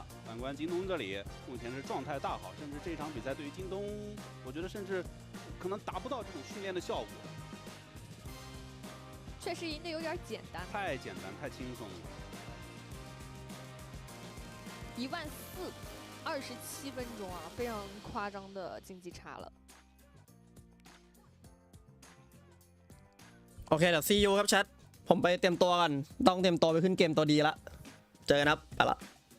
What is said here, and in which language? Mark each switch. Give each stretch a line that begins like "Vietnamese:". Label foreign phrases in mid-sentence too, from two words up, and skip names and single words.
Chinese: 反观京东这里，目前是状态大好，甚至这场比赛对于京东，我觉得甚至可能达不到这种训练的效果。确实赢得有点简单，太简单，太轻松了。 14000，27分钟啊，非常夸张的竞技差了。
Thai: โอเคเดี๋ยว
English: see you
Thai: ครับแชทผมไปเตรียมตัวกันต้องเตรียมตัวไปขึ้นเกมตัวดีละเจอกันครับไปละ